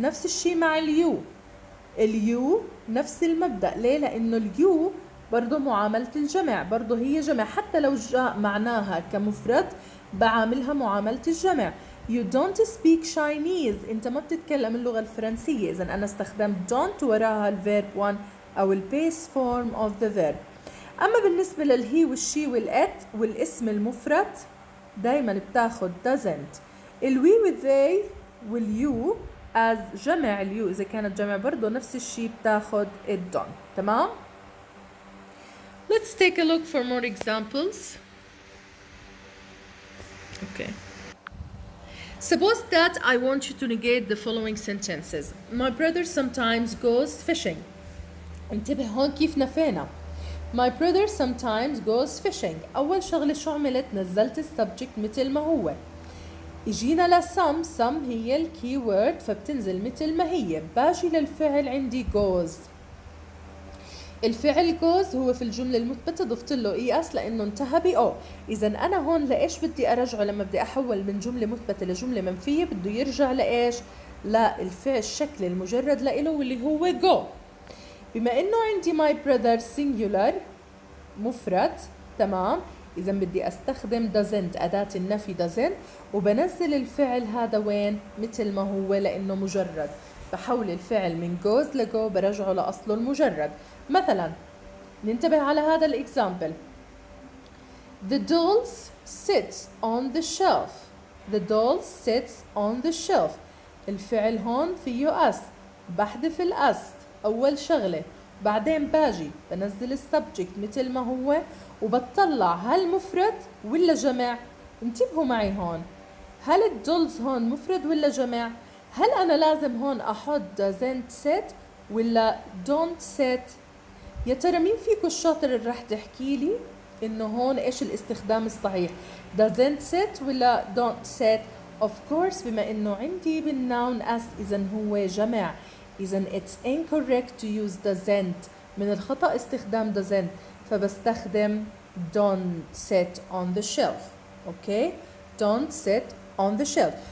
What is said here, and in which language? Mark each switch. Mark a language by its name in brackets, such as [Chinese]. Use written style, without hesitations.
[Arabic] نفس الشيء مع اليو نفس المبدأ. ليه؟ لأنه اليو برضو معاملة الجمع، برضو هي جمع، حتى لو جاء معناها كمفرد بعاملها معاملة الجمع. [English] You don't speak Chinese. [Arabic] انت ما بتتكلم اللغة الفرنسية. إذن أنا استخدمت don't وراها الفيرب one أو [English] base form of the verb. [Arabic] أما بالنسبة للهي والشي والات والاسم المفرد دايما بتاخد doesn't. الوي والthey واليو as جمع اليو إذا كانت جمع برضو نفس الشيء بتاخد don't. [English] تمام؟ Let's take a look for more examples. Okay. Suppose that I want you to negate the following sentences. My brother sometimes goes fishing. [Arabic] انتبه هون كيف نفينا. [English] My brother sometimes goes fishing. [Arabic] أول شغلة شو عملت؟ نزلت السبجكت مثل ما هو. اجينا some هي الكي وورد فبتنزل مثل ما هي. باجي للفعل عندي goes. الفعل goes هو في الجملة المثبتة ضفت له es لأنه انتهى ب o. إذا أنا هون لإيش بدي أرجعه لما بدي أحول من جملة مثبتة لجملة منفية؟ بده يرجع لإيش؟ للفعل الشكل المجرد لإله واللي هو go. بما إنه عندي my brother singular مفرد، تمام، إذا بدي أستخدم doesn't أداة النفي doesn't وبنزل الفعل هذا وين؟ مثل ما هو لأنه مجرد. بحول الفعل من goes لgo برجعه لأصله المجرد. مثلا ننتبه على هذا الإكزامبل. [English] The dolls sits on the shelf. The doll sits on the shelf. [Arabic] الفعل هون فيه اس، بحذف الاس أول شغلة، بعدين باجي بنزل السبجكت مثل ما هو وبطلع هل مفرد ولا جمع. انتبهوا معي هون، هل الدولز هون مفرد ولا جمع؟ هل أنا لازم هون أحط doesn't sit ولا don't sit؟ يا ترى مين فيكم الشاطر اللي راح تحكي لي إنه هون إيش الاستخدام الصحيح؟ doesn't sit ولا don't sit؟ [English] of course [Arabic] بما إنه عندي بالnoun as إذن هو جمع، إذن [English] it's incorrect to use doesn't. [Arabic] من الخطأ استخدام doesn't، فبستخدم [English] don't sit on the shelf. Okay, don't sit on the shelf.